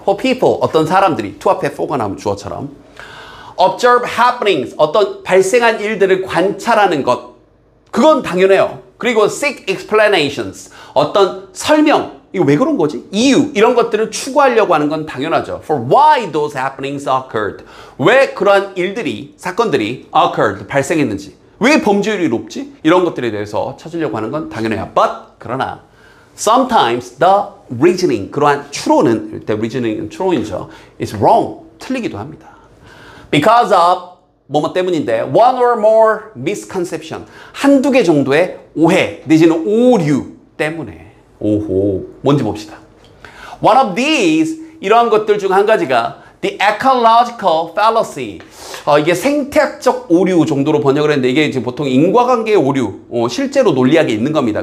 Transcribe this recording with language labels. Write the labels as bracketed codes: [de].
[en] For people, [ko] 어떤 사람들이 to 앞에 for가 나오면 주어처럼 [en] observe happenings, [ko] 어떤 발생한 일들을 관찰하는 것. 그건 당연해요. 그리고 [en] seek explanations, [ko] 어떤 설명, 이거 왜 그런 거지? 이유, 이런 것들을 추구하려고 하는 건 당연하죠. [en] For why those happenings occurred. [ko] 왜 그러한 일들이, 사건들이 occurred, 발생했는지. 왜 범죄율이 높지? 이런 것들에 대해서 찾으려고 하는 건 당연해요. [en] But, [ko] 그러나 [en] sometimes the reasoning, [ko] 그러한 추론은, [en] the reasoning은 [ko] 추론이죠. [en] is wrong, [ko] 틀리기도 합니다. [en] Because of [ko] 뭐뭐 때문인데 [en] one or more misconception, [ko] 한두 개 정도의 오해 내지는 오류 때문에. 오호, 뭔지 봅시다. [en] One of these, [ko] 이러한 것들 중 한 가지가 [en] the ecological fallacy, [ko] 이게 생태학적 오류 정도로 번역을 했는데 이게 이제 보통 인과관계의 오류, 실제로 논리학에 있는 겁니다.